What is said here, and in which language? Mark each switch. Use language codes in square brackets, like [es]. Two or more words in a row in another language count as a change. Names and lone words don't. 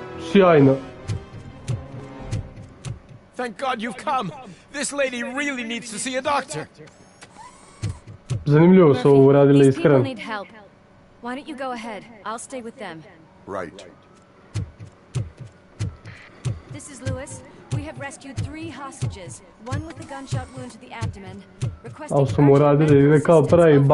[bs] Sjajno. [en] Thank God you've come. This lady really needs to see a doctor. [bs] Zanimljivo su ovo uradili, [en] These people [bs] iskreno. [en] need help. Why don't you go ahead? I'll stay with them. Right. This is Lewis. We have rescued 3 hostages. One with a gunshot wound to the abdomen. Requesting [bs] Ali su mu [en] urgent [bs] uradili [en] medical [bs] ide kao [en] assistance. [bs] pravi [en] Over.